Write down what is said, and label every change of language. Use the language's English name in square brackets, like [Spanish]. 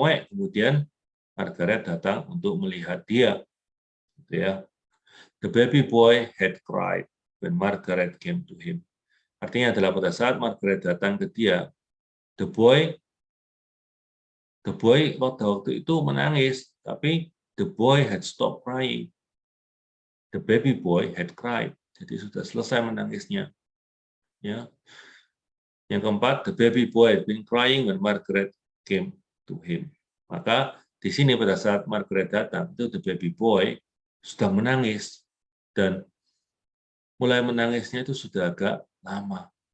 [Indonesian] Kemudian Margaret datang untuk melihat dia. Gitu ya. [English] The baby boy had cried when Margaret came to him. [Indonesian] Artinya adalah pada saat Margaret datang ke dia, [English] the boy [Indonesian] waktu itu menangis, tapi [English] the boy had stopped crying. The baby boy had cried. [Indonesian] Jadi sudah selesai menangisnya. Ya. Yang keempat, [English] the baby boy had been crying when Margaret came to him. [Indonesian] Maka di sini pada saat Margaret datang, itu [English] the baby boy [Indonesian] sudah menangis, dan mulai menangisnya itu sudah agak lama.